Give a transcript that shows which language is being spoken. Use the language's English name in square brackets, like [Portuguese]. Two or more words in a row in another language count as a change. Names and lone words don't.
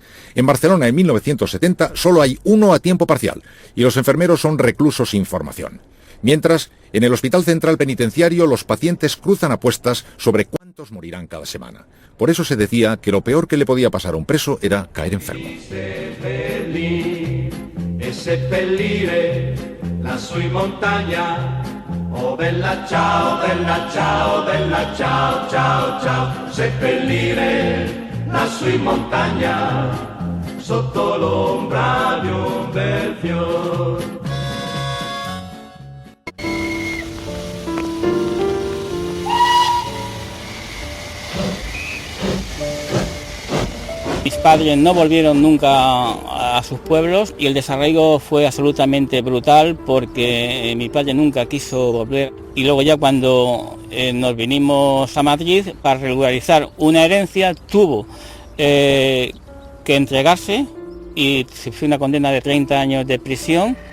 [Spanish] En Barcelona, en 1970, solo hay uno a tiempo parcial, y los enfermeros son reclusos sin formación. Mientras, en el Hospital Central Penitenciario, los pacientes cruzan apuestas sobre cuántos morirán cada semana. Por eso se decía que lo peor que le podía pasar a un preso era caer enfermo. [Italian] Oh bella ciao, bella ciao, bella ciao, ciao, ciao. Seppellire lassù in montagna, sotto l'ombra di un bel fior. [Spanish] Mis padres no volvieron nunca a sus pueblos y el desarraigo fue absolutamente brutal, porque mi padre nunca quiso volver, y luego ya cuando nos vinimos a Madrid para regularizar una herencia tuvo que entregarse y sufrió una condena de 30 años de prisión.